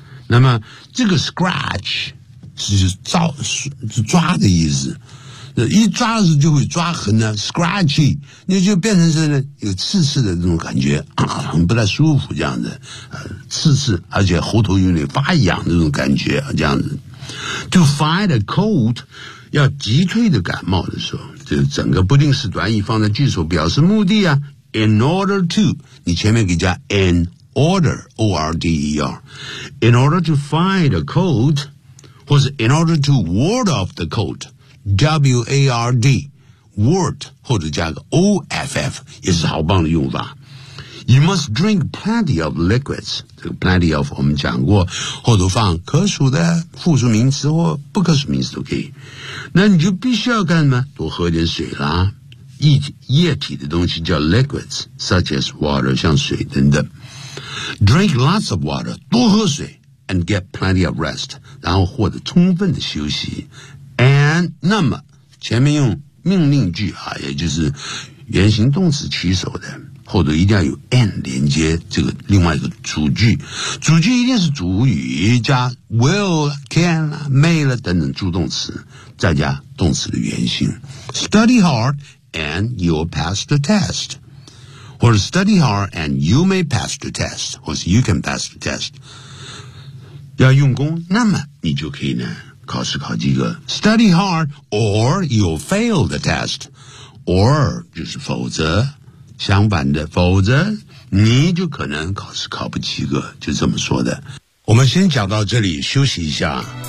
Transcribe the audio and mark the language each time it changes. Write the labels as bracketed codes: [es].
[zh] 那么这个 scratch 是抓的意思，一抓的时候就会抓痕呢 ，scratchy， 那就变成是有刺刺的那种感觉，很不太舒服这样子，刺刺，而且喉头有点发痒那种感觉，这样子。 [en] To fight a cold， [zh] 要击退的感冒的时候，就整个不定式短语放在句首表示目的啊 ，in order to， 你前面给加 in order， O R D E R， [en] in order to fight a cold， [zh] 或是 [en] in order to ward off the cold。 [zh] W-A-R-D Word 或者加个 O-F-F 也是好棒的用法。 [en] You must drink plenty of liquids， [zh] 这个 plenty of 我们讲过，或者放可数的复数名词或不可数名词都可以。那你就必须要干什么？多喝点水啦。液体的东西叫 liquids， [en] such as water， [zh] 像水等等。 [en] Drink lots of water， [zh] 多喝水。 [en] And get plenty of rest， [zh] 然后获得充分的休息。 And 那么前面用命令句啊，也就是原形动词起手的，后头一定要有 and 连接这个另外一个主句，主句一定是主语加 will can may 了等等助动词，再加动词的原形。 [en] Study hard and you'll pass the test， 或者 study hard and you may pass the test， 或是 you can pass the test， [zh] 要用功，那么你就可以呢考试考及格。 [en] Study hard or you'll fail the test， [zh] or 就是否则，相反的否则你就可能考试考不及格，就这么说的。我们先讲到这里，休息一下。